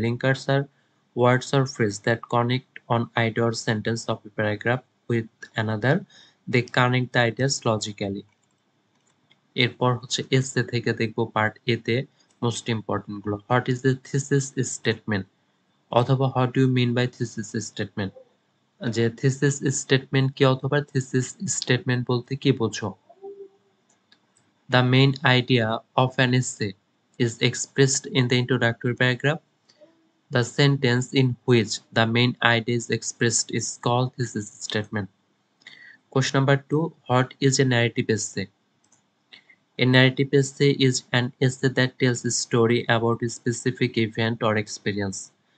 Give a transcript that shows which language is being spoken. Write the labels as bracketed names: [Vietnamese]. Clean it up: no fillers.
[English] Linkers are words or phrases that connect one idea or sentence of a paragraph with another. They connect the ideas logically. [Bangla] এরপর হচ্ছে এসে থেকে দেখবো part এ তে most important গুলো। [English] What is the thesis statement অথবা what do you mean by thesis statement? [Bangla] যে thesis statement কি অথবা থিসিস স্টেটমেন্ট বলতে কি বোঝো? [English] The main idea of an essay is expressed in the introductory paragraph. The sentence in which the main idea is expressed is called thesis statement. Question number 2. What is a narrative essay? A narrative essay is an essay that tells a story about a specific event or experience.